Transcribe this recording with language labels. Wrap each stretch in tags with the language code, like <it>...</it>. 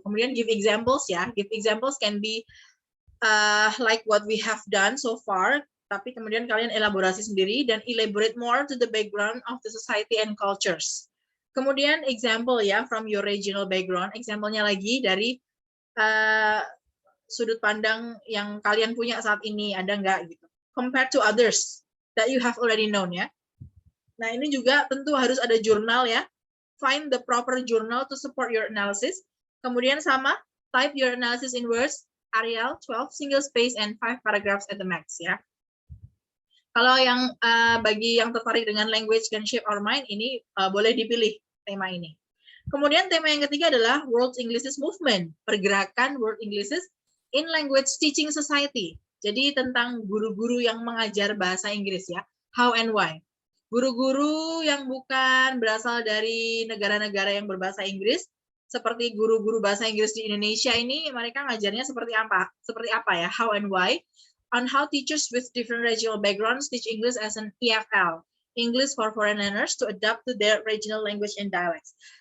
<id>Kemudian</id> <en>give examples, ya. Give examples can be like what we have done so far,</en> <id>tapi kemudian kalian elaborasi sendiri dan</id> <en>elaborate more to the background of the society and cultures.</en> <id>Kemudian</id> <en>example, ya, from your regional background.</en> <id>Example-nya lagi dari sudut pandang yang kalian punya saat ini, ada nggak gitu.</id> <en>Compared to others that you have already known, ya.</en> <id>Nah, ini juga tentu harus ada jurnal, ya.</id> <en>Find the proper journal to support your analysis.</en> <id>Kemudian sama,</id> <en>type your analysis in words, Arial 12, single space, and 5 paragraphs at the max, ya.</en> <id>Kalau yang bagi yang tertarik dengan</id> <en>language can shape our mind,</en> <id>ini boleh dipilih tema ini. Kemudian tema yang ketiga adalah World English Movement, pergerakan World English in Language Teaching Society. Jadi tentang guru-guru yang mengajar bahasa Inggris, ya.</id> <en>How and why.</en> <id>Guru-guru yang bukan berasal dari negara-negara yang berbahasa Inggris, seperti guru-guru bahasa Inggris di Indonesia ini, mereka ngajarnya seperti apa? Seperti apa, ya?</id> <en>How and why. On how teachers with different regional backgrounds teach English as an EFL, English for Foreign Learners, to adapt to their regional language and dialects.</en>